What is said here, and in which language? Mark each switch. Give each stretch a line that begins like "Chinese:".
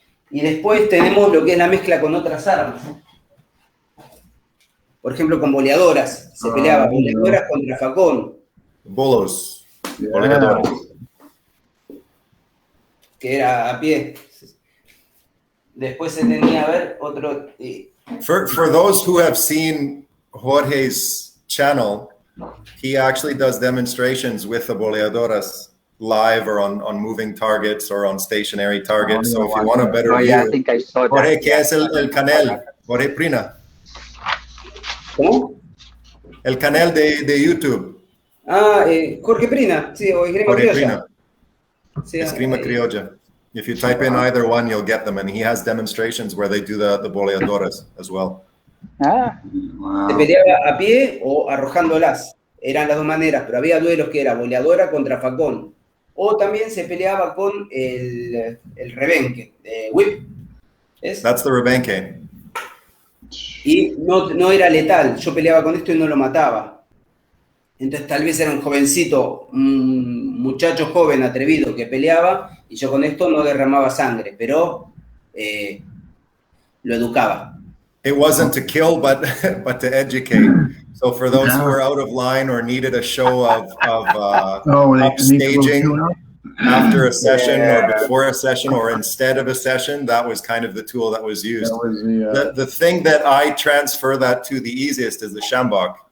Spanish: Y después tenemos lo que es la mezcla con otras armas. Por ejemplo, con boleadoras. Se peleaba boleadoras contra facón. Bolos.
English: Yeah.
Spanish: Boleadores. Que era a pie. Después se tenía, a ver, otro...
English: For those who have seen Jorge's channel, he actually does demonstrations with the boleadoras live or on moving targets or on stationary targets. So if you want a better view, I think I saw that.
Spanish: Jorge, ¿qué es el canal? Jorge Prina. ¿Cómo? El canal de YouTube. Jorge Prina, sí, o Esgrima Jorge Criolla. Prina. Sí, Esgrima Criolla.
English: If you type in either one, you'll get them. And he has demonstrations where they do the boleadoras as well.
Spanish: Se peleaba a pie o arrojándolas. Eran las dos maneras, pero había duelos que era boleadora contra facón. O también se peleaba con el rebenque, whip. ¿Es?
English: That's the rebenque.
Spanish: Y no era letal. Yo peleaba con esto y no lo mataba. Entonces tal vez era un jovencito, un muchacho joven, atrevido, que peleaba, y yo con esto no derramaba sangre, pero lo educaba.
English: It wasn't to kill, but to educate. So for those who were out of line or needed a show of upstaging after a session or before a session or instead of a session, that was kind of the tool that was used. The thing that I transfer that to the easiest is the shambok.